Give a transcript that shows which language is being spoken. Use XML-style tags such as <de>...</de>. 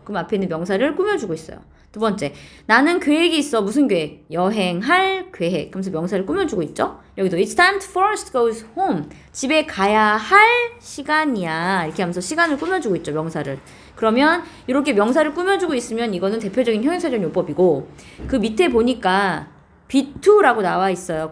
<ko>그럼 앞에 있는 명사를 꾸며주고 있어요. 두 번째, 나는 계획이 있어. 무슨 계획? 여행할 계획. 그러면서 명사를 꾸며주고 있죠. 여기도</ko> <en>It's time for us to go home.</en> <ko>집에 가야 할 시간이야. 이렇게 하면서 시간을 꾸며주고 있죠. 명사를. 그러면 이렇게 명사를 꾸며주고 있으면 이거는 대표적인 형용사적 용법이고 그 밑에 보니까 be2라고 나와 있어요.</ko>